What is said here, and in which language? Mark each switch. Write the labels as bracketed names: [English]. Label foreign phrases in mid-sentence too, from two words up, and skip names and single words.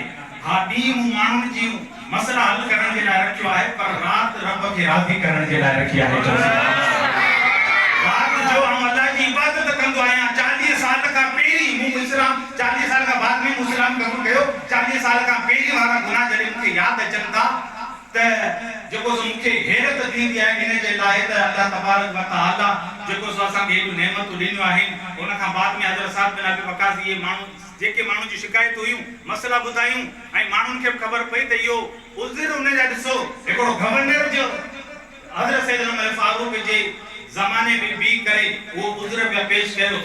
[Sindhi] हा ॾींहुं मूं माण्हुनि जी मसला हल करण जे लाइ रखियो आहे पर राति रब खे राज़ी करण जे लाइ रखी आहे। राति जो आउं अल्लाह जी इबादत कंदो आहियां 40 साल खां पहिरीं मूं इस्लाम 40 साल खां बाद में मूं इस्लाम क़बूल कयो 40 साल खां पहिरीं वारा गुनाह जॾहिं मूंखे यादि अचनि था त जेको सो मूंखे हैरत थींदी आहे इन जे लाइ त अल्लाह तबारक व तआला जेको सो असांखे एॾियूं नेमतूं ॾिनियूं आहिनि उन खां बाद में हज़रत साहब बिन अबी वक़ास इहे माण्हू जेके माण्हू जी शिकायत हुयूं मसला ॿुधायूं ऐं माण्हुनि खे ख़बर पई त इहो उज़र उन जा ॾिसो हिकिड़ो गवर्नर जो हज़रत सैयद उमर फारूक जे ज़माने में बि करे वो उज़र पे पेश कयो।